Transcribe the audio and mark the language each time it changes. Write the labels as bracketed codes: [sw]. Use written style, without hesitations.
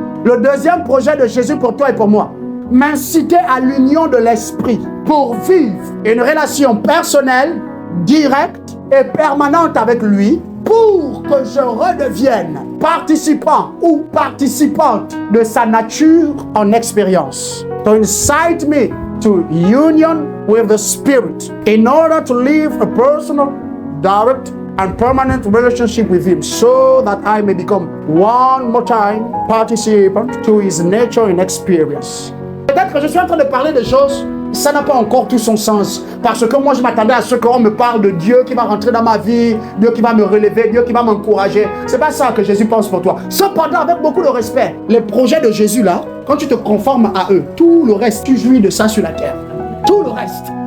[fr] Le deuxième projet de Jésus pour toi et pour moi, m'inciter à l'union de l'esprit pour vivre une relation personnelle, directe et permanente avec lui, pour que je redevienne participant ou participante de sa nature en expérience. [en] To incite me to union with the Spirit in order to live a personal, direct and permanent relationship with Him, so that I may become one more time participant to His nature and experience. [fr] Peut-être que je suis en train de parler des choses, ça n'a pas encore tout son sens. Parce que moi, je m'attendais à ce qu'on me parle de Dieu qui va rentrer dans ma vie, Dieu qui va me relever, Dieu qui va m'encourager. C'est pas ça que Jésus pense pour toi. Cependant, avec beaucoup de respect, les projets de Jésus là, quand tu te conformes à eux, tout le reste, tu jouis de ça sur la terre. Tout le reste.